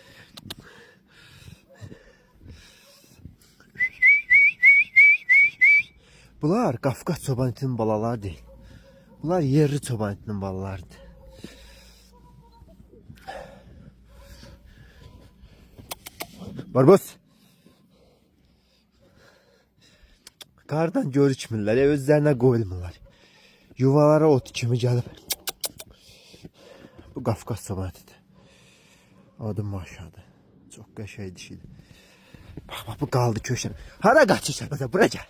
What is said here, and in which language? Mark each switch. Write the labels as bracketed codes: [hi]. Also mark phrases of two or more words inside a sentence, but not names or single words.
[az] Bunlar Qafqaz çoban itinin balaları değil. Bunlar yerli çoban itinin balalarıdır. Barbaros. Qardan görükmürlər, özlərinə qoyulmurlar. Yuvalara ot kimi gəlib. Bu Qafqaz çoban itidir. Adım maşadır. Çox qəşəng dişidir. Bax bax bu qaldı köşədə. Hara qaçırsan? Məsələn bura gəl.